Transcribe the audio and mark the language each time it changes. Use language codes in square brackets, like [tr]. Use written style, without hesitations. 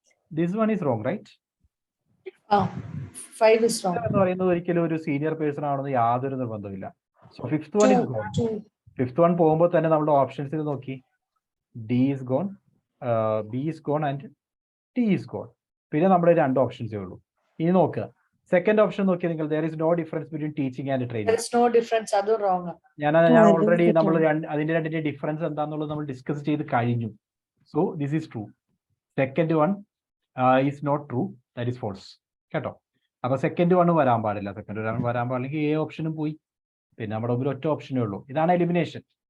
[en] This one is wrong, right? 5 is wrong. [ml] എന്ന് പറയുന്നത് ഒരിക്കലും ഒരു സീനിയർ പേഴ്സൺ ആണെന്ന് യാതൊരു നിർബന്ധമില്ല. [en] So fifth one is gone. [ml] Fifth one പോകുമ്പോൾ തന്നെ നമ്മുടെ ഓപ്ഷൻസിൽ നോക്കി, [en] D is gone, B is gone [ml] and T is gone. പിന്നെ നമ്മുടെ 2 ഓപ്ഷൻസേ ഉള്ളൂ. ഇനി നോക്കുക, സെക്കൻഡ് ഓപ്ഷൻ നോക്കിയാൽ നിങ്ങൾ, [en] there is no difference between teaching and training. There is no difference, [ml] അത് [en] wrong. [ml] ഞാൻ ഓൾറെഡി നമ്മൾ അതിന്റെ 2ന്റെ ഡിഫറൻസ് എന്താണെന്നുള്ളത് നമ്മൾ ഡിസ്കസ് ചെയ്ത് കഴിഞ്ഞു. [en] So this is true. Second one is not true, that is false [ml] കേട്ടോ. അപ്പൊ സെക്കൻഡ് വൺ വരാൻ പാടില്ല, സെക്കൻഡ് വരാൻ പാടില്ലെങ്കിൽ എ ഓപ്ഷനും പോയി, പിന്നെ നമ്മുടെ മുമ്പിൽ ഒറ്റ ഓപ്ഷനേ ഉള്ളൂ. ഇതാണ് എലിമിനേഷൻ.